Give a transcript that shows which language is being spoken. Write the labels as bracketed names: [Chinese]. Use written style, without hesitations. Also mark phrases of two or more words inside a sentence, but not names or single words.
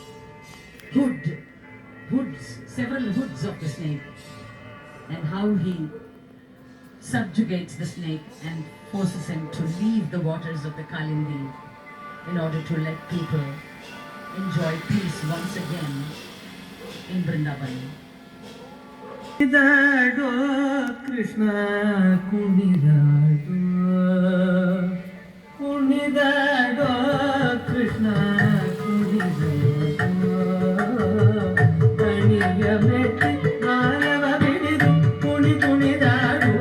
[English] several hoods of the snake, and how he subjugates the snake and forces him to leave the waters of the Kalindi in order to let people enjoy peace once again in Vrindavan. [Kannada] ಕುಣಿದಾಡೋ ಕೃಷ್ಣ ಕುಣಿದಾಡೋ ಕುಣಿದಾಡೋ ಕೃಷ್ಣ ಕುಣಿದಾಡೋ ಕಣಿಯ ಮೆಟ್ಟಿ ಮಾಲವ ಬಿಡಿದು ಕುಣಿ ಕುಣಿದಾಡುವ